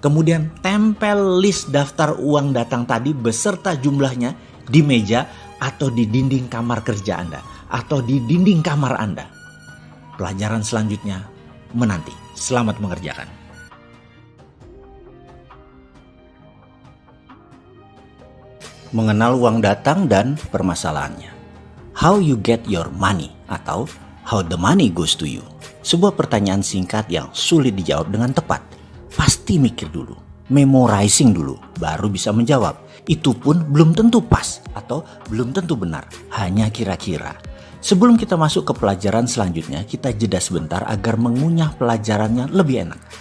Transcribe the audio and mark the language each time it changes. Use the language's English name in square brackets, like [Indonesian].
[Indonesian] Kemudian tempel list daftar uang datang tadi beserta jumlahnya di meja atau di dinding kamar kerja Anda atau di dinding kamar Anda. Pelajaran selanjutnya menanti. Selamat mengerjakan. Mengenal uang datang dan permasalahannya. [English] How you get your money [Indonesian] atau [English] how the money goes to you. [Indonesian] Sebuah pertanyaan singkat yang sulit dijawab dengan tepat. Pasti mikir dulu, memorizing dulu, baru bisa menjawab. Itu pun belum tentu pas atau belum tentu benar, hanya kira-kira. Sebelum kita masuk ke pelajaran selanjutnya, kita jeda sebentar agar mengunyah pelajarannya lebih enak.